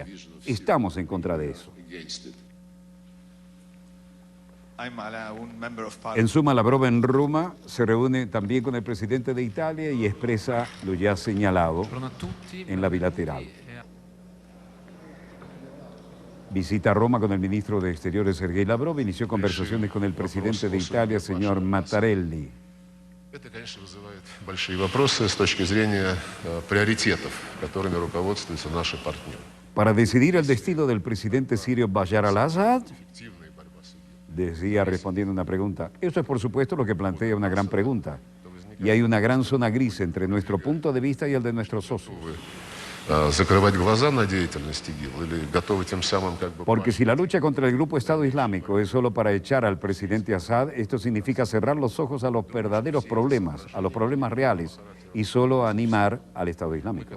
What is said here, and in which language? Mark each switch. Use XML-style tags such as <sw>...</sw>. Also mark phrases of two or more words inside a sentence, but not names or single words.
<es>Estamos en contra de eso. En suma, Lavrov en Roma se reúne también con el presidente de Italia y expresa lo ya señalado en la bilateral. Visita Roma con el ministro de Exteriores, Sergei Lavrov, inició conversaciones con el presidente de Italia, señor Mattarelli.</es> <ru>Это, конечно, вызывает большие вопросы с точки зрения приоритетов, которыми руководствуются наши партнеры.</ru> <es>Para decidir el destino del presidente sirio Bashar al-Assad, decía respondiendo una pregunta. Eso es, por supuesto, lo que plantea una gran pregunta. Y hay una gran zona gris entre nuestro punto de vista y el de nuestros socios. Porque si la lucha contra el grupo Estado Islámico es solo para echar al presidente Assad, esto significa cerrar los ojos a los verdaderos problemas, a los problemas reales, y solo animar al Estado Islámico.</es>